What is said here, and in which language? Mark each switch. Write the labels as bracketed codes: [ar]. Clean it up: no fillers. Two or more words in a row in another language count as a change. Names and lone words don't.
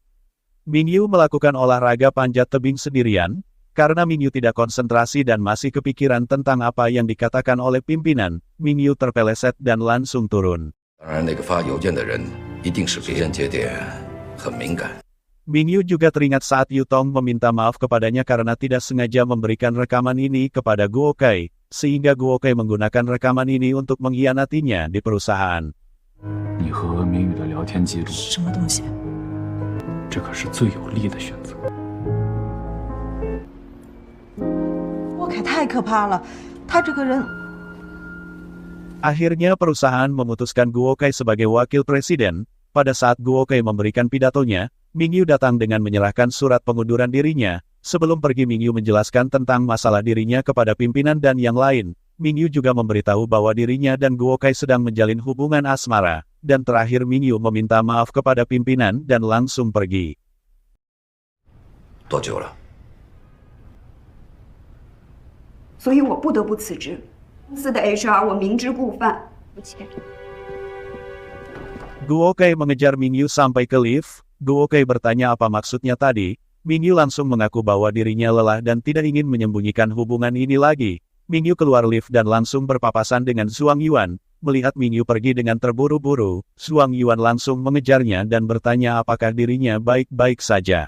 [id] Ming Yu melakukan olahraga panjat tebing sendirian, karena Ming Yu tidak konsentrasi dan masih kepikiran tentang apa yang dikatakan oleh pimpinan, Ming Yu terpeleset dan langsung turun. Ming Yu juga teringat saat Yu Tong meminta maaf kepadanya karena tidak sengaja memberikan rekaman ini kepada Guo Kai, sehingga Guo Kai menggunakan rekaman ini untuk mengkhianatinya di perusahaan. [zh] 你和明宇的聊天记录，什么东西？这可是最有利的选择。郭凯太可怕了，他这个人。 [id] Akhirnya perusahaan memutuskan Guo Kai sebagai wakil presiden. Pada saat Guo Kai memberikan pidatonya, Ming Yu datang dengan menyerahkan surat pengunduran dirinya. Sebelum pergi Ming Yu menjelaskan tentang masalah dirinya kepada pimpinan dan yang lain. Ming Yu juga memberitahu bahwa dirinya dan Guo Kai sedang menjalin hubungan asmara. Dan terakhir Ming Yu meminta maaf kepada pimpinan dan langsung pergi. [zh] 多久了？所以我不得不辞职。公司的 HR 我明知故犯，抱歉。 [id] Guo Kai mengejar Ming Yu sampai ke lift. Guo Kai bertanya apa maksudnya tadi. Ming Yu langsung mengaku bahwa dirinya lelah dan tidak ingin menyembunyikan hubungan ini lagi. Ming Yu keluar lift dan langsung berpapasan dengan Zhuang Yuan. Melihat Ming Yu pergi dengan terburu-buru, Zhuang Yuan langsung mengejarnya dan bertanya apakah dirinya baik-baik saja.